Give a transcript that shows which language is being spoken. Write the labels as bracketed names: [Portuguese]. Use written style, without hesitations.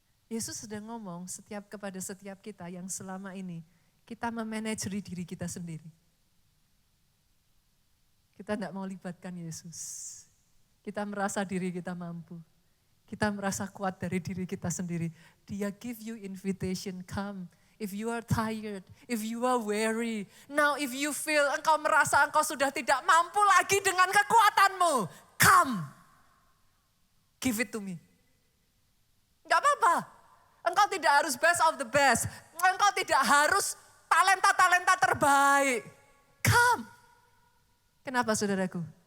[Indonesian] Yesus sudah ngomong kepada setiap kita yang selama ini kita memanajeri diri kita sendiri. Kita tidak mau libatkan Yesus. Kita merasa diri kita mampu. Kita merasa kuat dari diri kita sendiri. Dia [English] give you invitation, come. If you are tired, if you are weary. Now if you feel [Indonesian] engkau merasa engkau sudah tidak mampu lagi dengan kekuatanmu. [English] Come. Give it to me. [Indonesian] Enggak apa-apa. Engkau tidak harus [English] best of the best. [Indonesian] Engkau tidak harus talenta-talenta terbaik. [English] Come. [Indonesian] Kenapa saudaraku?